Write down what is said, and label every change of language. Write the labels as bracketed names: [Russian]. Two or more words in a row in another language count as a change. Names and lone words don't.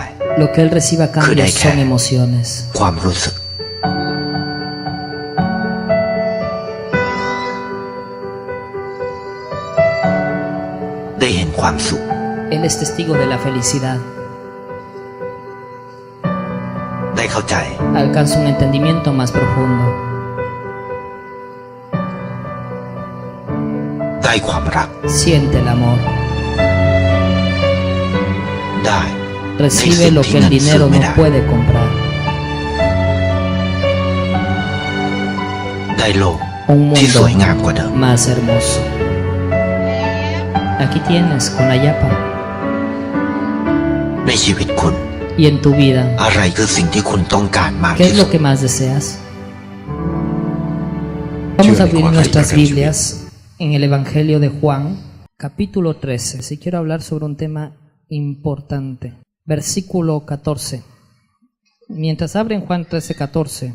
[Spanish] lo que él recibe a cambio son emociones. [Thai] ความรู้สึก ได้เห็นความสุข [Spanish] Él es testigo de la felicidad. [Thai] ได้เข้าใจ [Spanish] Alcanza un entendimiento más profundo. [Thai] ได้ความรัก [Spanish] Siente el amor. [Thai] ได้ [Spanish] Recibe lo que el dinero no puede comprar. [Thai] ได้โลก [Spanish] Un [Thai] ที่สวย [Spanish] mundo [Thai] งามกว่าเดิม [Spanish] más hermoso. Aquí tienes con la yapa. [Thai] ในชีวิตคุณ [Spanish] Y en tu vida, [Thai] อะไรคือสิ่งที่คุณต้องการมาก [Spanish] ¿qué [Thai] ที่ [Spanish] es [Thai] สุ [Spanish] lo [Thai] ด [Spanish] que más deseas? Vamos a abrir nuestras Biblias en el Evangelio de Juan, capítulo 13. Si quiero hablar sobre un tema importante. Versículo 14. Mientras abren Juan 13, 14.